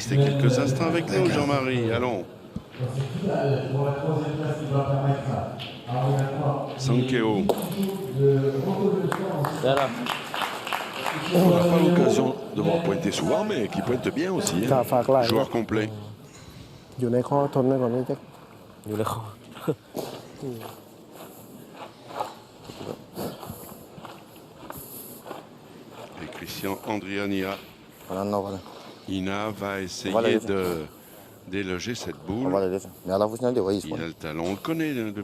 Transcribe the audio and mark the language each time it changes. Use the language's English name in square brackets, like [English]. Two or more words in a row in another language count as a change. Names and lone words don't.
[French] Restez quelques instants avec nous, Jean-Marie. Allons. Sankeo. On n'a pas l'occasion de voir pointer souvent, mais qui pointe bien aussi. Hein. [Thai] ฝากไลน์ [French] Joueur complet. [Thai] อยู่ในข้อทนไว้ก่อนนี่แจ็คอยู่ในข้อ [French] Et Christian Andriania. Voilà. Ina va essayer Voilà. de déloger cette boule. Voilà, mais à la vous signalez, voyez, Il a le talent, on le connaît depuis